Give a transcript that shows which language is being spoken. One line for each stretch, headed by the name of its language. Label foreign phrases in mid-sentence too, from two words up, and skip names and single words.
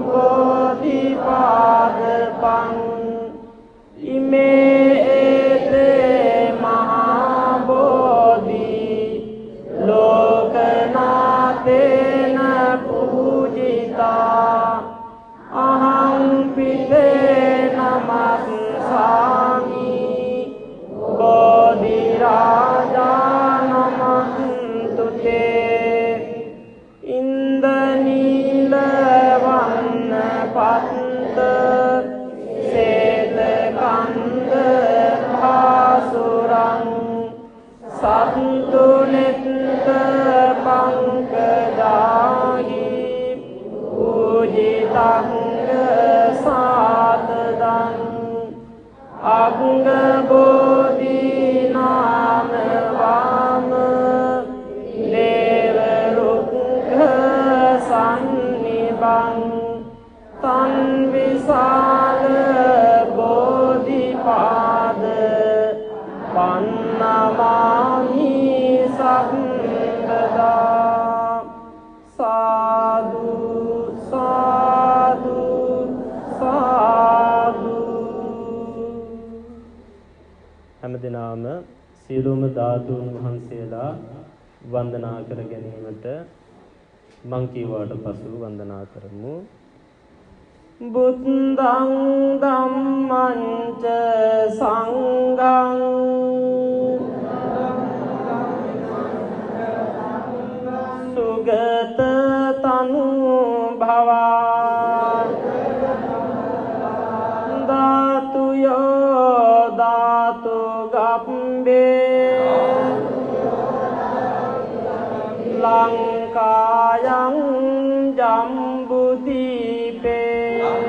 Pali: කෝටිපාදපං ඉමේ ඒතේ මහා බෝධි ලෝකනාතේන පූජිතා අහං පිතේ නමස්සාමි බෝධි රාජා නමන්තු තේ ඉන්ද නීල වන්න පත්ත සේත කන්ද භාසුරං සත්තු නෙත්ත පංකජාහි පූජිතං සාතදං අංග බෝධි නාම වාම දේව රුක්ඛ සම්නිබං තන් විසාල බෝධිපාද පන්නමාහි සම්බදා සාදු සාදු සාදු.
Sinhala: හැමදෙනාම සියලුම ධාතුන් වහන්සේලා වන්දනා කර ගැනීමට මං කීවාට පසු වන්දනා කරමු.
Pali: බුද්ධං ධම්මං ච සංඝං සුගත තනු භවා ධාතු යෝ ධාතු ගම්බේ ලංකායං ජම්බුදීපේ